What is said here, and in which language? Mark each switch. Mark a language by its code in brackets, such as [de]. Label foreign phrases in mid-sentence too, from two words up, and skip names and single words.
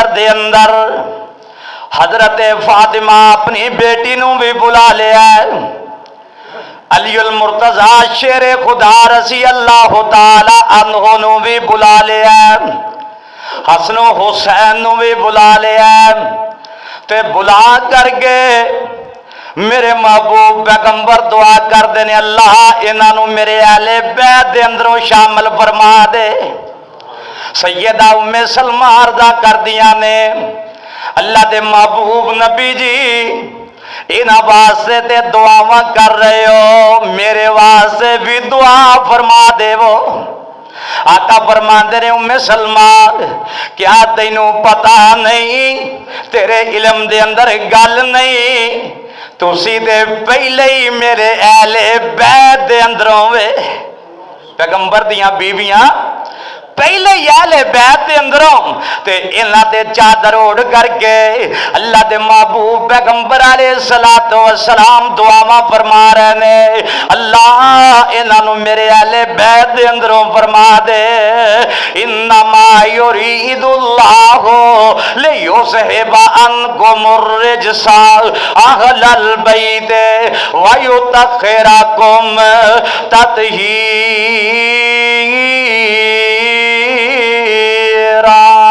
[pa] دے اندر حضرت فاطمہ اپنی بیٹی نو بھی بلا لیا ہے، علی المرتضی شیر خدا [ar] رضی اللہ تعالی عنہ [pa] نو بھی بلا لیا ہے، حسن و حسین نو بھی بلا لیا ہے، تے بلا کر کے میرے محبوب پیغمبر دعا کر دینے اللہ انہاں نو میرے اہل بیت دے اندروں شامل فرما دے۔ سیدہ ام سلمہ عرضہ کر دیا نے اللہ دے محبوب نبی جی انہاں واسطے تے دعاواں کر رہے ہو، میرے واسطے بھی دعا فرما دے وہ۔ آقا فرماندے نے ام سلمہ کیا تینوں پتہ نہیں، تیرے علم دے اندر گل نہیں، تسی دے پہلے ہی میرے اہل بیت دے اندروں وے، پیغمبر دیاں بیویاں پہلے اہل بیت دے اندروں تے انہاں تے چادر اوڑھ کر کے اللہ دے محبوب پیغمبر [ar] علیہ الصلوۃ والسلام [pa] دعاواں فرما رہے نے اللہ انہاں نو میرے اہل بیت دے اندروں فرما دے [ar] انما یرید اللہ لیذھب عنکم الرجس اہل البیت ویطہرکم تطہیرا۔